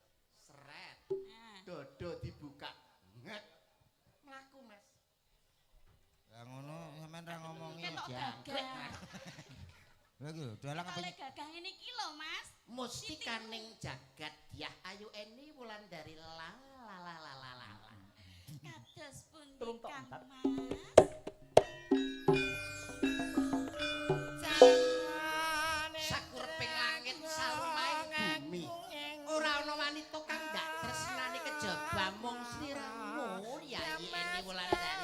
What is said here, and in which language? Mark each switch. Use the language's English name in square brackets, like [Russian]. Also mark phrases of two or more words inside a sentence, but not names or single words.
[Javanese] Sret. Nah. Dodo dibuka. Nget. Mlaku, Mas. Lah ngono sampean ra ngomongi. Ketok jangkrik, gagah. Lha iki dalang apa Kale gagah ngene iki lho, Mas. Mustikaning jagat Dyah Ayu Eni Wulandari la la la la la la. Kados pundi Turun tok, Kang bentar. Mas? Sakureping langit sarumaing bumi. Ora ana wanita kang ndak tresnani kejaba mung sliramu Yayi Eni Wulandari.